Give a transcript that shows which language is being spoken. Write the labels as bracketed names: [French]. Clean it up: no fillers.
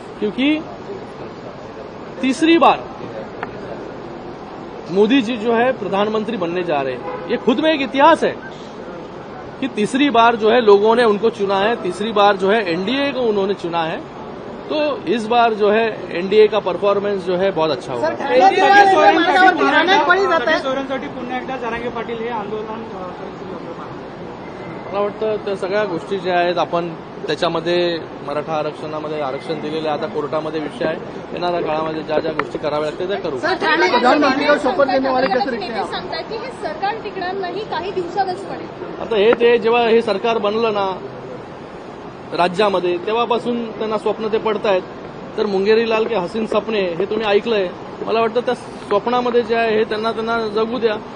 [Hindi] क्योंकि तीसरी बार मोदी जी जो है प्रधानमंत्री बनने जा रहे हैं. ये खुद में एक इतिहास है कि तीसरी बार जो है लोगों ने उनको चुना है, तीसरी बार जो है एनडीए को उन्होंने चुना है. तो इस बार जो है एनडीए का परफॉर्मन्स जो है बहुत अच्छा होगा. [Marathi] सोयऱ्यांसाठी पुन्हा एकदा जरांगे पाटील हे आंदोलन. मला वाटतं त्या सगळ्या गोष्टी ज्या आहेत आपण त्याच्यामध्ये मराठा आरक्षणामध्ये आरक्षण दिलेलं आहे. आता कोर्टामध्ये विषय आहे. येणाऱ्या काळामध्ये ज्या ज्या गोष्टी कराव्या लागतील त्या करू. [Hindi] प्रधानमंत्री का शपथ लेने वाले कैसे दिखते हैं आप? [Marathi] सांगतात की हे सरकार टिकणार नाही, काही दिवसातच पडेल. आता ते जेव्हा हे सरकार बनलं ना राज्यामध्ये तेव्हापासून त्यांना स्वप्न ते पडतायत. तर [Hindi] मुंगेरी लाल के हसीन सपने [Marathi] हे तुम्ही ऐकलंय. मला वाटतं त्या स्वप्नामध्ये जे आहे हे त्यांना जगू द्या.